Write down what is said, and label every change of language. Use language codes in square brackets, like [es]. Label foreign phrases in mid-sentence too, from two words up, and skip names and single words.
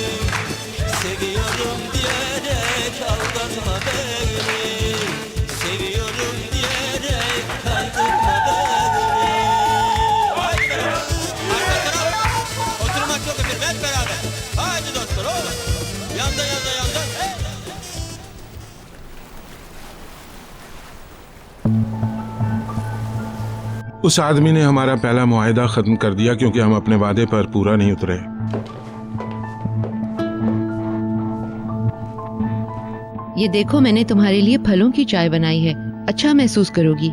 [tr] Seviyorum diyerek aldatma beni. Seviyorum diyerek kaydırma beni. Haydi beraber. Arka taraf. Oturmak yok efendim, hep beraber. Haydi dostlar oğlum. Yanda yanda yanda. Hey. [ur] اس آدمی نے ہمارا پہلا معاہدہ ختم کر دیا کیونکہ ہم اپنے وعدے پر پورا نہیں اترے. یہ دیکھو، میں نے تمہارے لیے پھلوں کی چائے بنائی ہے، اچھا محسوس کرو گی.